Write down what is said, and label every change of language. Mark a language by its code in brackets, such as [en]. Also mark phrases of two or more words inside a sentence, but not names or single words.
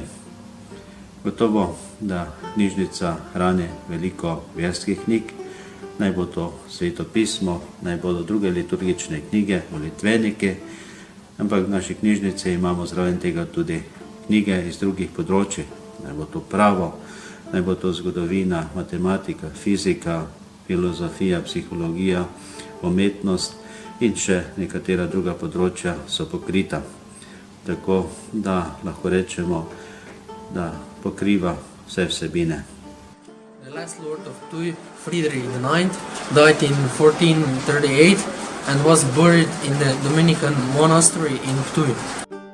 [sl] Gotovo, da knjižnica hrani veliko verskih knjig, naj bo to svetopismo, naj bodo druge liturgične knjige, molitveniki, ampak v naši knjižnici imamo zraven tega tudi knjige iz drugih področij, naj bo to pravo, naj bo to zgodovina, matematika, fizika, filozofija, psihologija, umetnost in še nekatera druga področja so pokrita. Tako da lahko rečemo, da pokriva vse vsebine. [en] The last lord of Ptuj, Friedrich IX, died in 1438 and was buried in the Dominican monastery in Ptuj.